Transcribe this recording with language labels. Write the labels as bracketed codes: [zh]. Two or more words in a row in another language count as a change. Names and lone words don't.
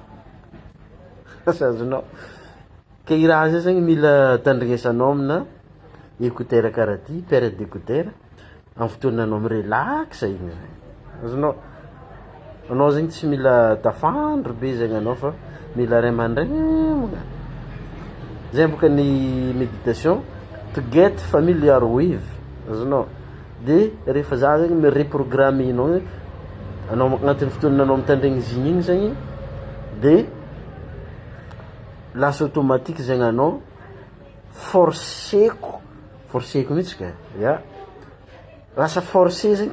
[mg] azonao ka i raha zay zegny mila tandrignesanao amina écouteur karaha ty paire d'écouteur amin'ny fotoananao mirelax igny zegny azonao anao zegny tsy mila tafandro be zegny anao fa mila ray aman-dremagna zay boka ny méditation [en] to get familiar with [mg] azonao dia rehefa za zegny mireprogrammenao anao agnatin'ny fotoananao mitandregny zigny igny zegny dia lasa automatique zegny anao forceko mihitsy ka ya lasa forcé zegny